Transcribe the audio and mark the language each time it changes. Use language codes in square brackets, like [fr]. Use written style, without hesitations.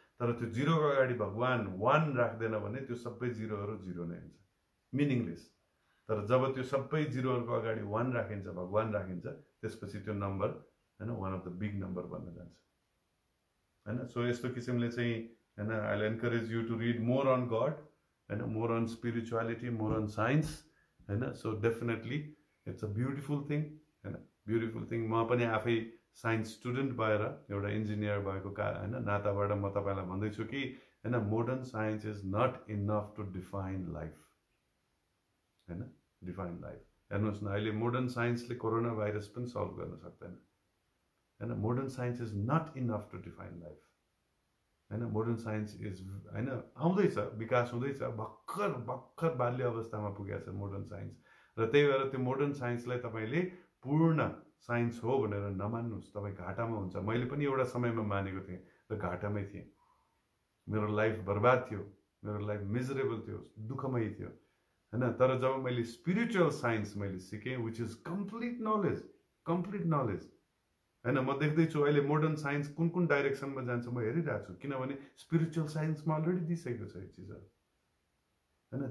[ne] तर त्यो 0 को अगाडि भगवान 1 राख्दैन भने त्यो सबै 0हरू 0 नै हुन्छ, मिनिङलेस। तर जब त्यो सबै 0हरूको अगाडि 1 राखिन्छ, भगवान राखिन्छ, त्यसपछि त्यो नम्बर हैन [en] one of the big number [ne] बन्न जान्छ हैन। सो यस्तो किसिमले चाहिँ [en] and I'll encourage you to read more on God, and more on spirituality, more on science, and so definitely it's a beautiful thing, and beautiful thing. [ne] म पनि आफै science student भएर एउटा इन्जिनियर भएको नाताबाट म तपाईलाई भन्दैछु कि हैन, [en] modern science is not enough to define life, [ne] हैन, डिफाइन लाइफ। हेर्नुहोस् न, अहिले मोडर्न साइन्सले कोरोना भाइरस पनि सल्भ गर्न सक्दैन, हैन। [en] Modern science is not enough to define life, हैन। [ne] मोडर्न साइन्स इज, हैन, आउँदैछ, विकास हुँदैछ, भर्खर भर्खर बाल्य अवस्थामा पुगेको छ मोडर्न साइन्स, र त्यही भएर त्यो मोडर्न साइन्सलाई तपाईले पूर्ण साइन्स हो भनेर नमान्नुहोस्, तपाईँ घाटामा हुन्छ। मैले पनि एउटा समयमा मानेको थिएँ र घाटामै थिएँ, मेरो लाइफ बर्बाद थियो, मेरो लाइफ मिजरेबल थियो, दुःखमय थियो, हैन। तर जब मैले स्पिरिचुअल साइन्स मैले सिकेँ, [en] which is complete knowledge, [ne] हैन। म देख्दैछु अहिले मोडर्न साइन्स कुन कुन डाइरेक्सनमा जान्छ म हेरिरहेको छु, किनभने स्पिरिचुअल साइन्समा अलरेडी दिइसकेको छ यो चिजहरू, हैन।